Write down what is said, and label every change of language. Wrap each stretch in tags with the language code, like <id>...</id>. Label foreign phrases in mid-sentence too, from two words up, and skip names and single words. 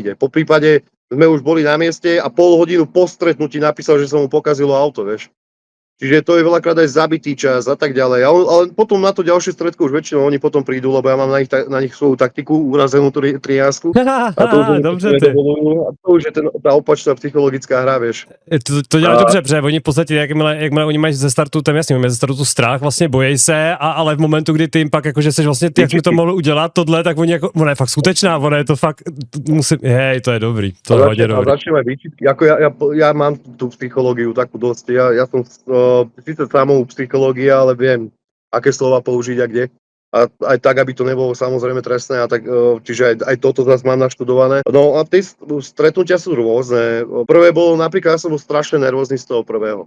<sk>Po prípade sme už boli na mieste a pol hodinu po stretnutí napísal, že sa mu pokazilo auto, vieš. Čiže to je veľakrát aj zabitý čas a tak ďalej. Ale potom na to ďalšie stredko už väčšinou oni potom prídu, lebo ja mám na nich svoju taktiku, urazenú triásku. A to už je tá opačná psychologická hra, vieš.</sk> <cs>To děláš dobře, protože oni v podstatě, jakmile oni mají ze startu, tam jasně, mají ze startu strach, vlastně bojí se, ale v momentu, kdy ty jim pak jakože seš vlastně ty, jak mi to mohl udělat, tohle, tak oni jako, ona je fakt skutečná, ona je to fakt, hej, to je dobrý, to je hodně dobrý.</cs> <sk>A začneme výčitky, ako ja mám tú psychológiu takú dosť, ja som síce samovú psychológia, ale viem, aké slova použiť a kde. A aj tak, aby to nebolo samozrejme trestné, a tak, čiže aj toto zase mám naštudované. No a tie stretnutia sú rôzne. Prvé bolo napríklad, ja som bol strašne nervózny z toho prvého.</sk>